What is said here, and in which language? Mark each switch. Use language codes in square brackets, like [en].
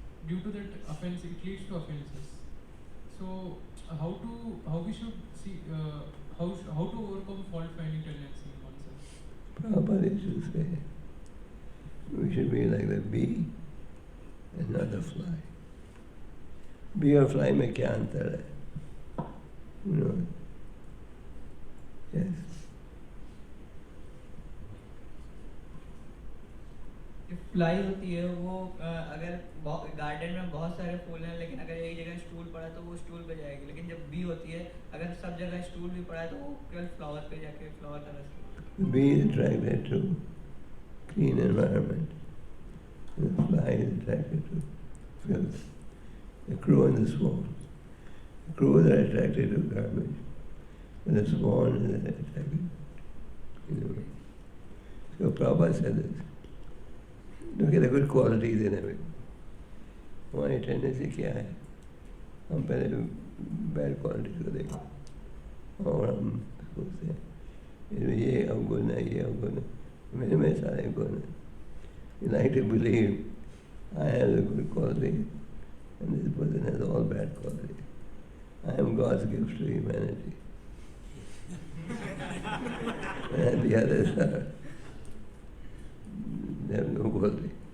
[en] Due to that offense, it leads to offenses. So how we should see how to overcome fault finding tendency in oneself? Prabhupada used to say, we should be like the bee and not the fly. [hi] Bee or fly में क्या अंतर है? [en] You know? Yes. [hi] Fly होती है वो अगर garden में बहुत सारे फूल हैं लेकिन अगर एक जगह स्टूल पड़ा तो वो स्टूल पे जाएगी, लेकिन जब बी होती है अगर सब जगह स्टूल भी पड़ा है तो वो केवल फ्लावर पे जाके फ्लावर का रस। [en] The bee is attracted to clean environment. The fly is attracted to filth. The crow and the swan. The crows are attracted to garbage, and the swan is attracted. You know. So Prabhupada said this. Look at the good qualities in everyone. [hi] हमारी tendency क्या है? हम पहले bad qualities को देखो और हम सोचते हैं ये अवगुण है, ये अवगुण है, मेरे में सारे गुण हैं. [en] You like to believe I have the good quality and this person has all bad qualities. I am God's gift to humanity. And the others are, they have no quality.